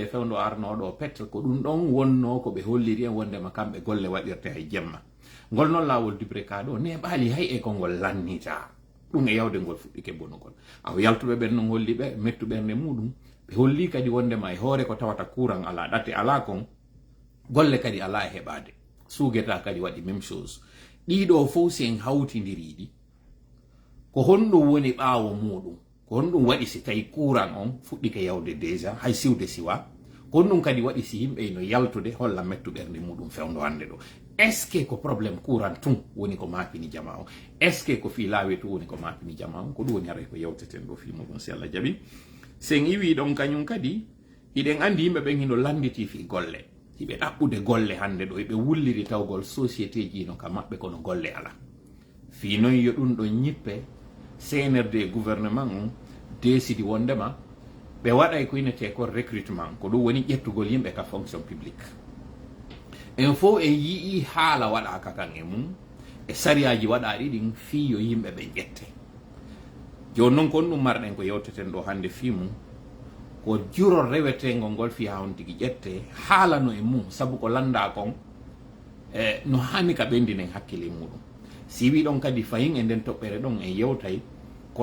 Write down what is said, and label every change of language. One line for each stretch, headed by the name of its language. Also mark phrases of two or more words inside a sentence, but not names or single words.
Fula: fewndo arnoɗo petre ko ɗum ɗon wonno ko ɓe holliri en wondema kamɓe golle waɗirte hay jemma ngol noon laawol dibreka ɗo neɓaali hay e kongol lannita ɗum e yawde ngol fuɗɗike bonugol aw yaltuɓe ɓen non holli ɓe mettu ɓernde muɗum ɓe holli kadi wondema e hoore ko tawata courant ala ɗatte ala kon golle kadi ala e heɓade suugeta kadi waɗi
French: même chose
Fula: ɗiɗo fof si en hawtidiriɗi ko honɗum woni ɓaawo muɗum ko honɗum waɗi si tawi courant on fuɗɗike yawde déjà hay siwde siwa ko honɗum kadi waɗi si yimɓe no yaltude holla mettu ɓernde muɗum fewndo hande ɗo
French: est ce que
Fula: ko
French: probléme courant
Fula: tun woni ko mapini jama o
French: est ce que
Fula: ko fi laawi tun woni ko mapini jama o ko ɗum woni haray ko yewteten ɗo fi muɗum si Allah jaɓi sen iwi ɗon kañum kadi hiɗen andi yimɓe ɓen hino landiti fi golle hiɓe ɗaɓɓude golle hande ɗo eɓe wulliri tawgol société ji no ka maɓɓe kono golle ala fi noon yo ɗum ɗon ñippe CNRD gouvernement on décidi wondema ɓe waɗay ko inete ko recrutement ko ɗum woni ƴettugol yimɓe ka
French: fonction publique
Fula: en fof en yii haala waɗaka kan e mum e sariyaji waɗaɗi ɗin fi yo yimɓe ɓe ƴette joni noon kon ɗum marɗen ko yewteten ɗo hande fi mum ko jurol rewetengol ngol fi ha on tigi ƴette haalano e mum saabu ko landa kon no hani ka ɓendinen hakkille muɗum si wi ɗon kadi fayin e nden toɓɓere ɗon en yewtay ko